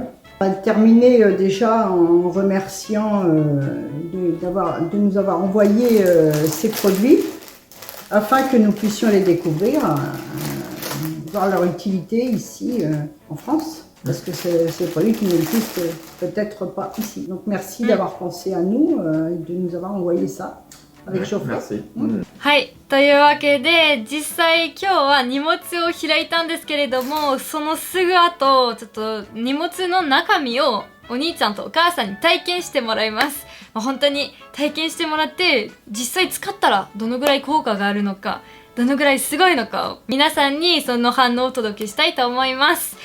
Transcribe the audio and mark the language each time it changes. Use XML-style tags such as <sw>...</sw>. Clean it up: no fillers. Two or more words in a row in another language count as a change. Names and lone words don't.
<fr>On va terminer déjà en remerciant de nous avoir envoyé ces produits afin que nous puissions les découvrir, voir leur utilité ici en France. Parce que c'est des produits qui n'existent peut-être pas ici. Donc merci d'avoir pensé à nous et de nous avoir envoyé ça avec Geoffrey. Merci.</fr> <ja>はい。というわけで、実際今日は荷物を開いたんですけれども、そのすぐ後、ちょっと荷物の中身をお兄ちゃんとお母さんに体験してもらいます。本当に体験してもらって、実際使ったらどのぐらい効果があるのか、どのぐらいすごいのかを皆さんにその反応をお届けしたいと思います。</ja>